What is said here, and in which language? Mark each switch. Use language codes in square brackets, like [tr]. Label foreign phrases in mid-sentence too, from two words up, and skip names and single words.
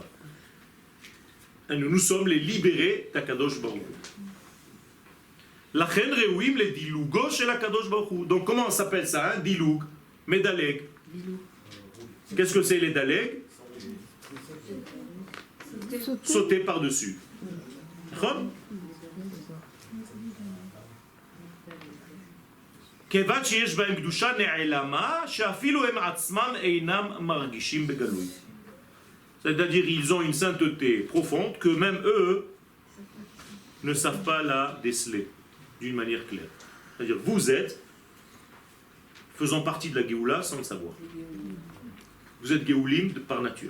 [fr] Nous sommes les libérés d'Akadosh Baruch Hu. [he] לכן ראויים לדילוגו chez l'Akadosh Baruch Hu. [fr] Donc comment on s'appelle ça, hein? [he] דילוג, מדלג. [fr] Qu'est-ce que c'est les Daleg? Sauter par-dessus. [he] כיוון שיש בהם קדושה נעלמה, שאפילו הם עצמם אינם מרגישים בגלוי. [fr] C'est-à-dire ils ont une sainteté profonde que même eux ne savent pas la déceler d'une manière claire. C'est-à-dire vous êtes faisant partie de la Géoula sans le savoir. Vous êtes Géoulim par nature.